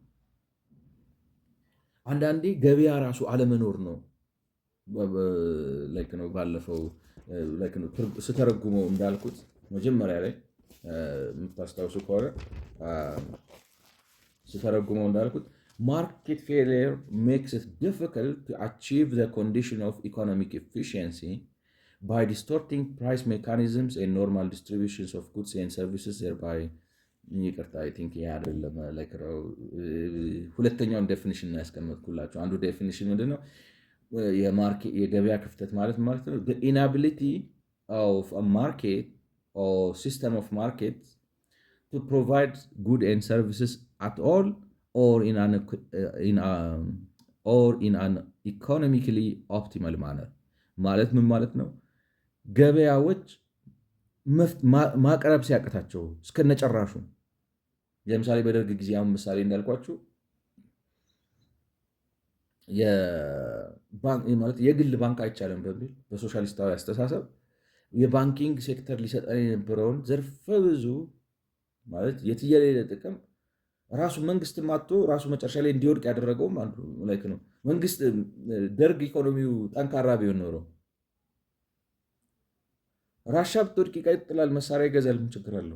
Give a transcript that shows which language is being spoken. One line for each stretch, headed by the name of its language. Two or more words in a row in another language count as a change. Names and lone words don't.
Amharic: አንዳንዴ ገበያ ራሱ አለመኖር ነው። ነው ባለፈው ስተረጉመው እንዳልኩት መጀመሪያ ላይ የምታስታውሱ ከሆነ ስተረጉመው እንዳልኩት
English: market failure makes it difficult to achieve the condition of economic efficiency by distorting price mechanisms and normal distributions of goods and services, thereby ይቅርታ I think
Amharic: ይሄ አይደለም። ሁለተኛውን ዴፊኒሽን ነው ያስቀመጥኩላቸው። አንዱ ዴፊኒሽን ምንድነው? የገበያ ክፍተት ማለት ነው
English: the inability of a market or system of markets to provide goods and services at all or in an economically optimal manner
Amharic: ማለት ምን ማለት ነው? ገበያዎች ማቅረብ ሲያቅታቸው እስከነጨራሹ። ለምሳሌ በደርግ ጊዜ አሁን ምሳሌ እንዳልኳችሁ የግል ባንክ አይቻልም በሚል በሶሻሊስታዊ አስተሳሰብ የባንኪንግ ሴክተር ሊሰጠን የነበረውን ዘርፈ ብዙ ማለት የትየሌለ ጥቅም ራሱ መንግስት ማጥቶ ራሱ መጨረሻ ላይ እንዲወድቅ ያደረገውም አንዱ ላይክ ነው። መንግስት ደርግ ኢኮኖሚው ጠንካራ ቢሆን ኖሮ ራሻ ብትወድቅ ይቀጥላል፣ መሳሪያ ይገዛል፣ ምን ችግር አለው?